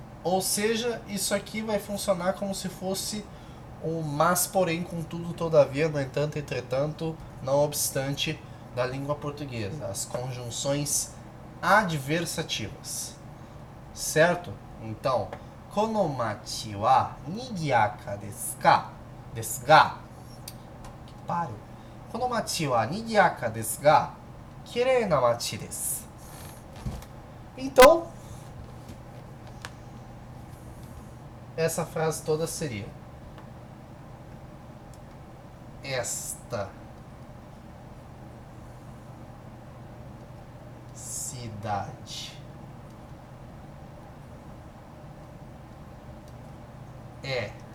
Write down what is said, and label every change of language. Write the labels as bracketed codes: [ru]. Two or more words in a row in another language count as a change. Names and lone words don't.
[pt] Ou seja, isso aqui vai funcionar como se fosse um mas, porém, contudo, todavia, no entanto, entretanto, não obstante, da língua portuguesa. As conjunções adversativas. Certo? Então, [ja] この町は賑やかですか? ですが. [pt] Que pariu. [ja] この町は賑やかですが、きれいな町です. [pt] Então, essa frase toda seria: esta cidade é